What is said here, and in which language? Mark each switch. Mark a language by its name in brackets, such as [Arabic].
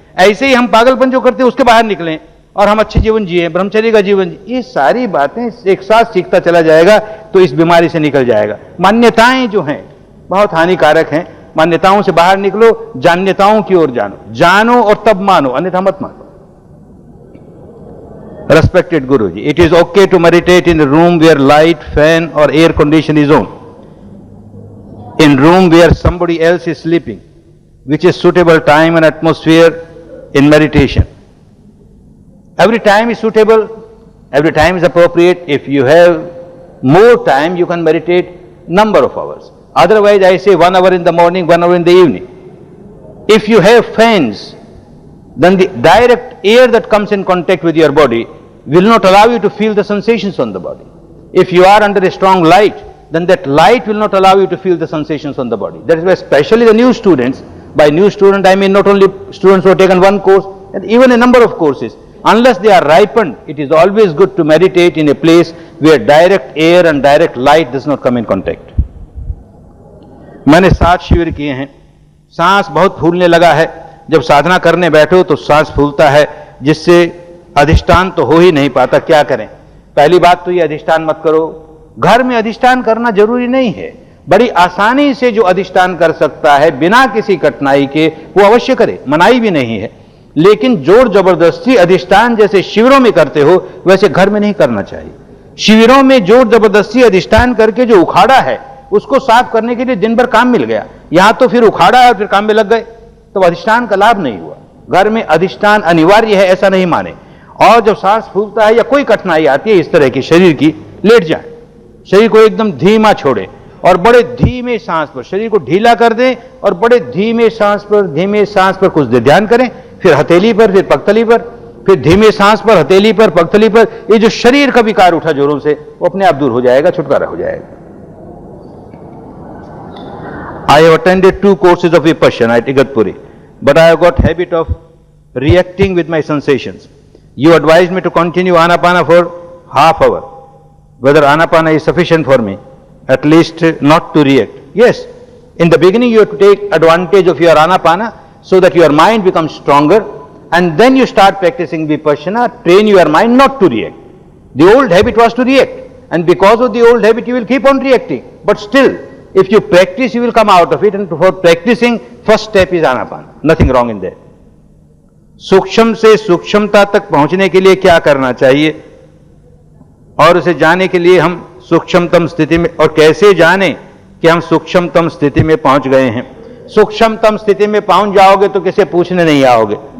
[Hindi] ऐसे ही हम पागलपन जो करते हैं उसके बाहर निकलें और हम अच्छे जीवन जिए, ब्रह्मचर्य का जीवन जिए। ये सारी बातें एक साथ सीखता चला जाएगा तो इस बीमारी से निकल जाएगा। मान्यताएं जो हैं बहुत हानिकारक हैं, मान्यताओं से बाहर निकलो, जान्यताओं की ओर जानो और तब मानो, अन्यथा मत मानो। [English] Respected Guruji, it is okay to meditate in a room where light, fan or air condition is on. In room where somebody else is sleeping, which is suitable time and atmosphere in meditation. Every time is suitable, every time is appropriate. If you have more time, you can meditate number of hours. Otherwise, I say 1 hour in the morning, 1 hour in the evening. If you have fans, then the direct air that comes in contact with your body will not allow you to feel the sensations on the body. If you are under a strong light, then that light will not allow you to feel the sensations on the body. That is why especially the new students, by new student I mean not only students who have taken one course, and even a number of courses, unless they are ripened, it is always good to meditate in a place where direct air and direct light does not come in contact. [Hindi] मैंने 7 शिविर किए हैं। सांस बहुत फूलने लगा है, जब साधना करने बैठो तो सांस फूलता है, जिससे अधिष्ठान तो हो ही नहीं पाता। क्या करें? पहली बात तो ये अधिष्ठान मत करो। घर में अधिष्ठान करना जरूरी नहीं है, बड़ी आसानी से जो अधिष्ठान कर सकता है बिना किसी कठिनाई के वो अवश्य करे, मनाही भी नहीं है। लेकिन जोर जबरदस्ती अधिष्ठान जैसे शिविरों में करते हो वैसे घर में नहीं करना चाहिए। शिविरों में जोर जबरदस्ती अधिष्ठान करके जो उखाड़ा है उसको साफ करने के लिए दिन भर काम मिल गया, यहां तो फिर उखाड़ा है और फिर काम में लग गए, तो अधिष्ठान का लाभ नहीं हुआ। घर में अधिष्ठान अनिवार्य है ऐसा नहीं माने। और जब सांस फूलता है या कोई कठिनाई आती है इस तरह की शरीर की, लेट जाए, शरीर को एकदम धीमा छोड़े और बड़े धीमे सांस पर शरीर को ढीला कर दें और बड़े धीमे सांस पर कुछ देर ध्यान करें, फिर हथेली पर, फिर पगतली पर, फिर धीमे सांस पर, हथेली पर, पगतली पर। ये जो शरीर का विकार उठा जोरों से वो अपने आप दूर हो जाएगा, छुटकारा हो जाएगा। [English] I have attended 2 courses of Vipassana at Igatpuri, but I have got habit of reacting with my sensations. You advised me to continue Anapana for half hour. Whether Anapana is sufficient for me, at least not to react. Yes, in the beginning you have to take advantage of your Anapana so that your mind becomes stronger, and then you start practicing Vipassana, train your mind not to react. The old habit was to react, and because of the old habit you will keep on reacting. But still, if you practice, you will come out of it, and for practicing, first step is Anapana. Nothing wrong in that. [Hindi] सूक्ष्म से सूक्ष्मता तक पहुंचने के लिए क्या करना चाहिए और उसे जाने के लिए हम सूक्ष्मतम स्थिति में, और कैसे जाने कि हम सूक्ष्मतम स्थिति में पहुंच गए हैं? सूक्ष्मतम स्थिति में पहुंच जाओगे तो किसे पूछने नहीं आओगे।